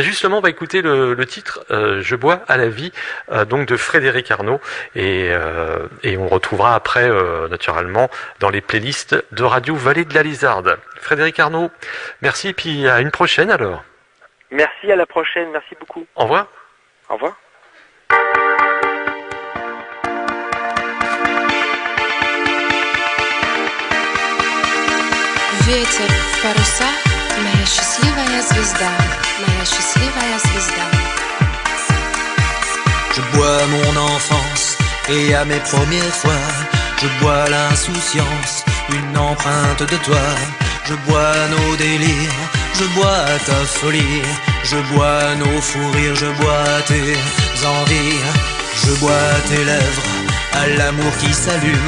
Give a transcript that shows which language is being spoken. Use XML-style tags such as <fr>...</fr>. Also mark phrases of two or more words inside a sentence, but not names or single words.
<fr>Justement, on va écouter le titre Je bois à la vie, donc de Frédéric Arnaud, et on le retrouvera après naturellement dans les playlists de Radio Vallée de la Lizarde. Frédéric Arnaud, merci, puis à une prochaine alors. Merci, à la prochaine, merci beaucoup. Au revoir. Au revoir.</fr> <ru>Ветер в парусах Моя счастливая звезда, моя счастливая звезда.</ru> <fr>Je bois mon enfance et à mes premières fois, je bois l'insouciance, une empreinte de toi. Je bois nos délires, je bois ta folie, je bois nos fous rires, je bois tes envies, je bois tes lèvres à l'amour qui s'allume.</fr>